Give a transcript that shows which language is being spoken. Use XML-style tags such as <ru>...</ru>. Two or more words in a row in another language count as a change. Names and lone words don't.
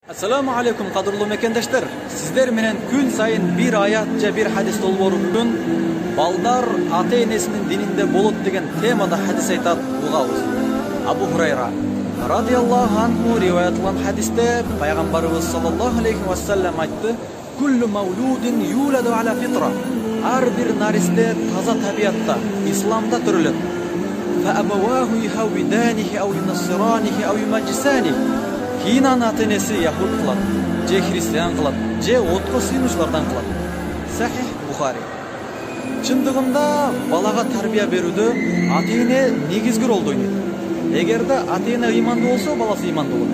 <ar>السلام عليكم</ar> <ky>кадырлуу мекендештер. Силер менен күн сайын бир аят же бир хадис долбору бүгүн балдар ата энесинин дининде болот деген темада hadis айтат угабыз. Абу Хурайра</ky> <ar>رضي الله عنه</ar> <ky>риваят кылган хадисте пайгамбарыбыз</ky> <ar>صلى الله عليه وسلم</ar> <ky>айтты:</ky> <ar>"كل مولود يولد على الفطرة."</ar> <ky>Ар бир наристе таза табиатта, исламда төрөлөт.</ky> <ar>فأبواه يهودانه أو ينصرانه أو يمجسانه.</ar> <ky>Кийин ата энеси яхуд кылат, же христиан кылат, же отко сыйынуучулардан кылат. Сахих Бухари. Чындыгында балага тарбия берүүдө ата эне негизги ролду ойнойт. Эгерде ата эне ыймандуу болсо, баласы ыймандуу болот.</ky>